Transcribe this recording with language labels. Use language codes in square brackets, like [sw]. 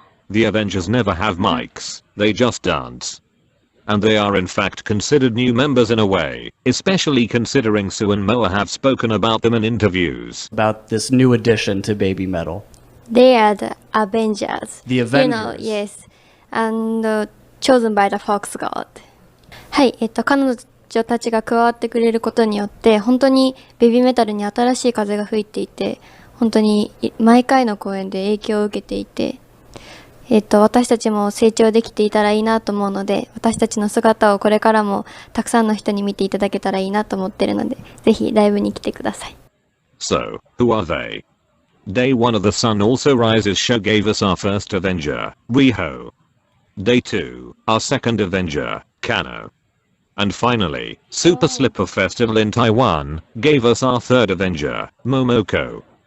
[en] The Avengers never have mics, they just dance. And they are in fact considered new members in a way, especially considering Sue and Moa have spoken about them in interviews. About this new addition to Babymetal. They are the Avengers. The Avengers. You know, yes. And chosen by the Fox God. [ja] はい、彼女たちが加わってくれることによって、本当にベビーメタルに新しい風が吹いていて、本当に毎回の公演で影響を受けていて、私たちも成長できていたらいいなと思うので、私たちの姿をこれからもたくさんの人に見ていただけたらいいなと思ってるので、ぜひライブに来てください。 [en] So, who are they? Day 1 of the Sun Also Rises show gave us our first Avenger, Riho. Day 2, our second Avenger, Kano. And finally, Super Slipper Festival in Taiwan gave us our third Avenger, Momoko.